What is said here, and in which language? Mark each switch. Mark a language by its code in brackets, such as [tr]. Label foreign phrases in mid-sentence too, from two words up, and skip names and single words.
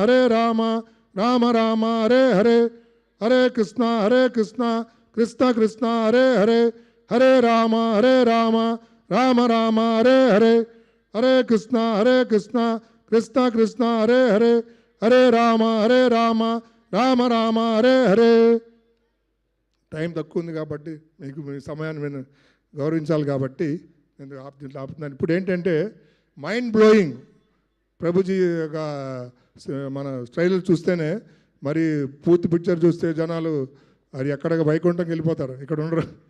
[sa] రామ రామ హరే హరే హరే కృష్ణ కృష్ణ కృష్ణ హరే హరే హరే రామ రామ రామ హరే హరే హరే కృష్ణ కృష్ణ కృష్ణ హరే హరే హరే రామ రామ రామ హరే హరే. [te] టైం తక్కువ ఉంది కాబట్టి మీకు మీ సమయాన్ని నేను గౌరవించాలి కాబట్టి నేను ఆపుతున్నాను. ఇప్పుడు ఏంటంటే [en] mind blowing [te] ప్రభుజీ యొక్క మన స్టైల్ చూస్తేనే మరి పూర్తి పిక్చర్ చూస్తే జనాలు అది ఎక్కడ వైకుంఠంకి వెళ్ళిపోతారు, ఇక్కడ ఉండరు.